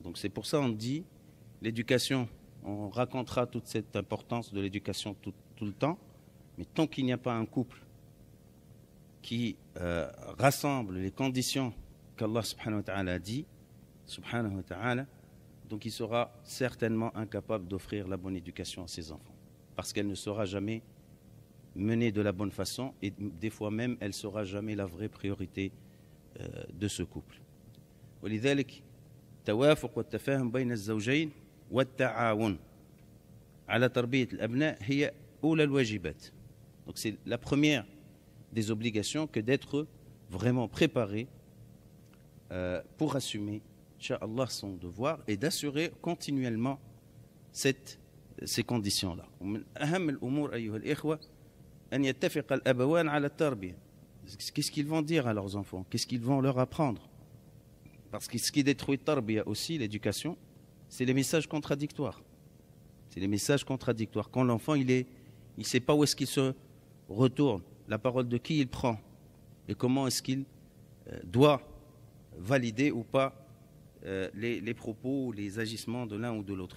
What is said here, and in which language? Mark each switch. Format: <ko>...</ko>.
<fr>Donc c'est pour ça qu'on dit, l'éducation, on racontera toute cette importance de l'éducation tout le temps, mais tant qu'il n'y a pas un couple qui rassemble les conditions qu'Allah subhanahu wa ta'ala a dit, subhanahu wa ta'ala, donc il sera certainement incapable d'offrir la bonne éducation à ses enfants, parce qu'elle ne sera jamais menée de la bonne façon, et des fois même elle ne sera jamais la vraie priorité de ce couple.</fr> <ar>ولذلك توافق والتفاهم بين الزوجين والتعاون على تربية الأبناء هي أولى الواجبات.</ar> <fr>Donc c'est la première des obligations que d'être vraiment préparé pour assumer, incha'Allah, son devoir et d'assurer continuellement ces conditions-là.</fr> <ar>ومن أهم الأمور أيها الإخوة أن يتفق الأبوان على التربية.</ar> <fr>Qu'est-ce qu'ils vont dire à leurs enfants? Qu'est-ce qu'ils vont leur apprendre? Parce que ce qui détruit tarbiya aussi, l'éducation, c'est les messages contradictoires. C'est les messages contradictoires. Quand l'enfant, il sait pas où est-ce qu'il se retourne, la parole de qui il prend, et comment est-ce qu'il doit valider ou pas les propos, les agissements de l'un ou de l'autre.</fr>